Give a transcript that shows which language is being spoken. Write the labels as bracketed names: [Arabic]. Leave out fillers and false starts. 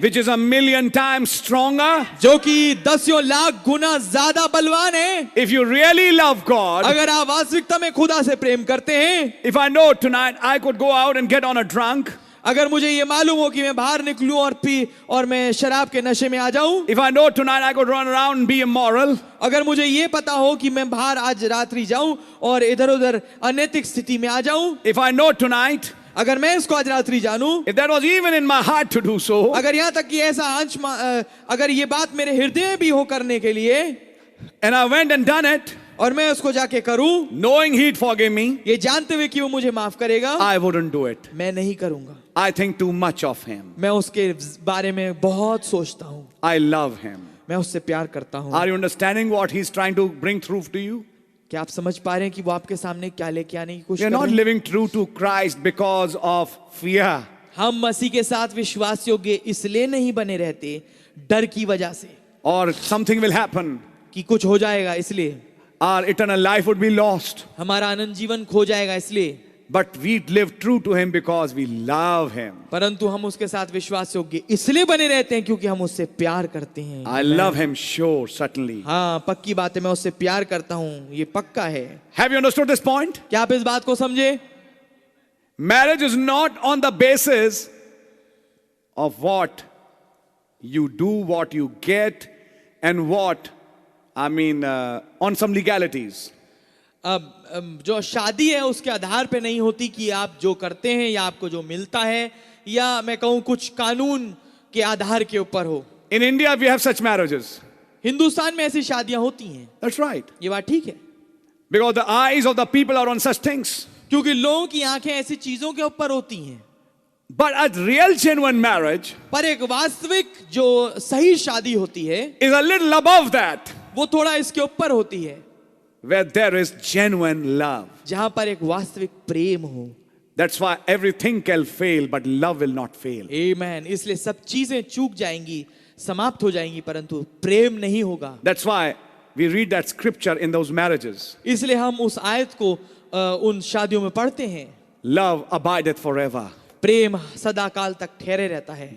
[English] Which is 1,000,000 times stronger. [Hindi] जो कि 10 लाख गुना ज्यादा बलवान है। [English] If you really love God, [Hindi] अगर आप वास्तविकता में खुदा से प्रेम करते हैं, [English] if I know tonight I could go out and get on a drunk, [Hindi] अगर मुझे ये मालूम हो कि मैं बाहर निकलूं और मैं शराब के नशे में आ जाऊं, [English] if I know tonight I could run around and be immoral, [Hindi] अगर मुझे ये पता हो कि मैं बाहर आज रात्रि जाऊं और इधर उधर अनैतिक स्थिति में आ जाऊं, [English] if I know tonight, [Hindi] अगर मैं इसको आज रात्रि जानूं, [English] if that was even in my heart to do so, [Hindi] अगर यहाँ तक कि ऐसा अगर ये बात मेरे हृदय में भी हो करने के लिए, [English] and I went and done it, [Hindi] और मैं उसको जाके करूं, [English] knowing he'd forgive me, [Hindi] ये जानते हुए कि वो मुझे माफ करेगा, [English] I wouldn't do it. [Hindi] मैं नहीं करूंगा। [English] I think too much of him. [Hindi] मैं उसके बारे में बहुत सोचता हूँ, [English] I love him. [Hindi] मैं उससे प्यार करता हूँ। [English] Are you understanding what he's trying to bring through to you? [Hindi] क्या आप समझ पा रहे हैं कि वो आपके सामने क्या लेके आने की कोशिश [English] You're [Hindi] कर [English] not [Hindi] रहे हैं? [English] living true to Christ because of fear. [Hindi] हम मसीह के साथ विश्वास योग्य इसलिए नहीं बने रहते डर की वजह से [English] Or something will happen. [Hindi] कि कुछ हो जाएगा इसलिए, [English] Our eternal life would be lost. [Hindi] हमारा अनंत जीवन खो जाएगा इसलिए, [English] But we live true to him because we love him. [Hindi] परंतु हम उसके साथ विश्वास योग्य इसलिए बने रहते हैं क्योंकि हम उससे प्यार करते हैं। [English] I love him, sure, certainly. [Hindi] हाँ, पक्की बात है, मैं उससे प्यार करता हूँ, ये पक्का है। [English] Have you understood this point? [Hindi] क्या आप इस बात को समझे? [English] Marriage is not on the basis of what you do, what you get, and what, on some legalities. [Hindi] अब जो शादी है उसके आधार पे नहीं होती कि आप जो करते हैं या आपको जो मिलता है, या मैं कहूँ कुछ कानून के आधार के ऊपर हो। [English] In India, we have such marriages. [Hindi] Hindustan में ऐसी शादियां होती हैं, [English] That's right. [Hindi] ये बात ठीक है, [English] Because the eyes of the people are on such things. [Hindi] क्योंकि लोगों की आंखें ऐसी चीजों के ऊपर होती हैं। [English] But a real, genuine marriage [Hindi] पर एक वास्तविक जो सही शादी होती है [English] is a little above that, [Hindi] वो थोड़ा इसके ऊपर होती है, [English] where there is genuine love. [Hindi] जहां पर एक वास्तविक प्रेम हो। [English] That's why everything can fail, but love will not fail. [Hindi] आमीन। इसलिए सब चीजें चूक जाएंगी, समाप्त हो जाएंगी, परंतु प्रेम नहीं होगा। [English] That's why we read that scripture in those marriages. [Hindi] इसलिए हम उस आयत को उन शादियों में पढ़ते हैं, [English] Love abideth forever. [Hindi] प्रेम सदा काल तक ठहरे रहता है।